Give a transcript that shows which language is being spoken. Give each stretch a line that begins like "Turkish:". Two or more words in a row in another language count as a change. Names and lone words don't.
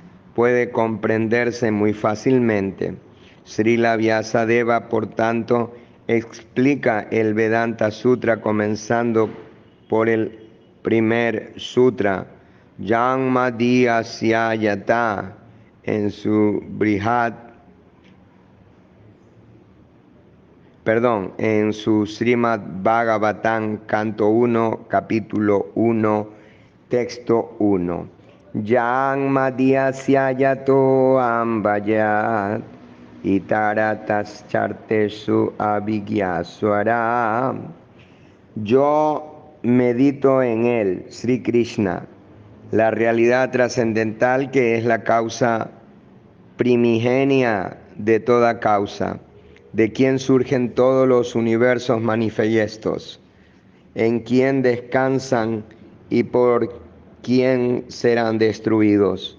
Spanish: Puede comprenderse muy fácilmente. Srila Vyasadeva, por tanto, explica el Vedanta Sutra comenzando por el primer sutra,
Sanskrit: जन्माद्यस्य यत,
Spanish: en su en su Srimad Bhagavatam, canto 1, capítulo 1, texto 1.
Sanskrit: जन्माद्यस्य यतो अम्बयत् इतरतश् चार्तेषु अभिग्यस्वर.
Spanish: Yo medito en él, Sri Krishna, la realidad trascendental que es la causa primigenia de toda causa, de quien surgen todos los universos manifiestos, en quien descansan y por quien serán destruidos.